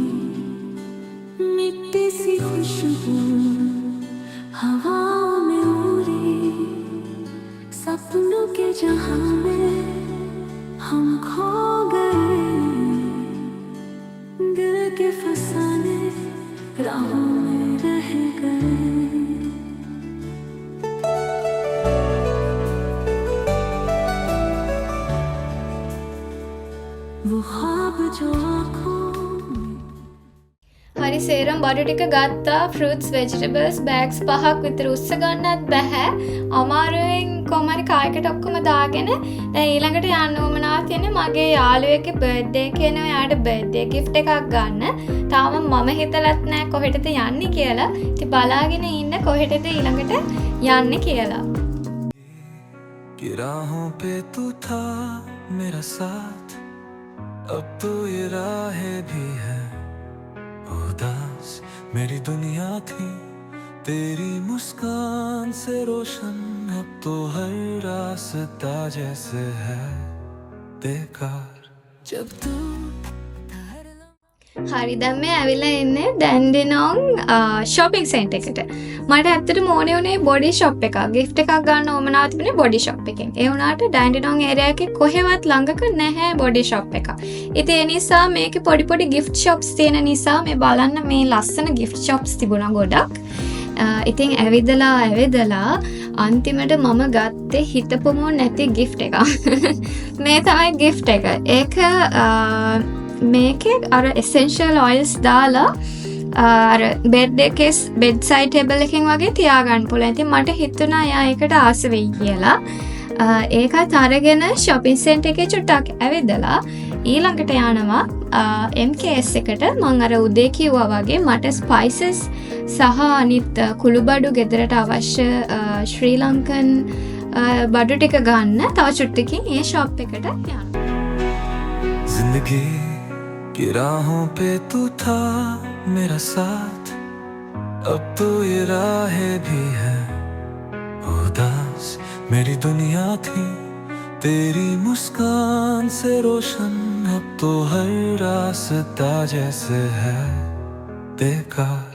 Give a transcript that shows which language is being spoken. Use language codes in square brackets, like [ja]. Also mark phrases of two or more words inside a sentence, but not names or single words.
[hi] मिट्टी सी खुशबू हवाओं में उड़ी सपनों के जहां में हम खो गए दिल के फसाने राहों में रह गए वो ख्वाब जो आँखों [si] හරි සේරම බඩු ටික ගත්තා. [en] fruits vegetables bags [si] 5ක් විතර උස්ස ගන්නත් බෑ. අමාරුවෙන් කොහමරි කායකට ඔක්කොම දාගෙන දැන් ඊළඟට යන්න උවමනා තියෙන්නේ මගේ යාළුවෙක්ගේ බර්ත්ඩේ කෙනා. එයාට [en] birthday gift [si] එකක් ගන්න. තාම මම හිතලත් නැහැ කොහෙටද යන්නේ කියලා. ඉතින් බලාගෙන ඉන්න කොහෙටද ඊළඟට යන්නේ කියලා. [hi] राहों पे तू था मेरा साथ अब तो ये राहें भी है उदास मेरी दुनिया थी तेरी मुस्कान से रोशन अब तो हर रास्ता जैसे है बेकार जब तू [si] හරි දැන් මේ ඇවිල්ලා ඉන්නේ ඩැන්ඩිනෝම් [en] shopping center [si] එකට. මට ඇත්තටම ඕනේ උනේ බොඩි shop එකක්. gift එකක් ගන්න ඕමනාව තිබුණේ බොඩි shop එකෙන්. ඒ වුණාට ඩැන්ඩිනෝම් area එකේ කොහෙවත් ළඟක නැහැ බොඩි shop එකක්. ඉතින් ඒ නිසා මේකේ පොඩි [en] gift shops [si] තියෙන නිසා මේ බලන්න මේ ලස්සන [en] gift shops [si] තිබුණා ගොඩක්. ඉතින් ඇවිදලා අන්තිමට මම ගත්තේ හිතපොම නැති gift එකක්. මේ තමයි gift එක. ඒක මේකේ අර [en] essential oils [si] දාලා අර බෙඩ් එකේ [en] bedside table [si] එකකින් වගේ තියාගන්න පුළුවන්. ඉතින් මට හිතුණා එයා ඒකට ආස වෙයි කියලා. ඒකත් අරගෙන [en] shopping center [si] එකේ චුට්ටක් ඇවිදලා ඊළඟට යනවා MKS එකට. මම අර උදේ කිව්වා වගේ මට ස්පයිසස් සහ අනිත් කුළුබඩු ගෙදරට අවශ්‍ය ශ්‍රී ලංකන් බඩු ටික ගන්න තව චුට්ටකින් ඒ ෂොප් එකට යනවා. [hi] जिंदगी की राहों पे तू था मेरा साथ, अब तो ये राहें भी है उदास मेरी दुनिया थी तेरी मुस्कान से रोशन, अब तो हर रास्ता जैसे है बेकार।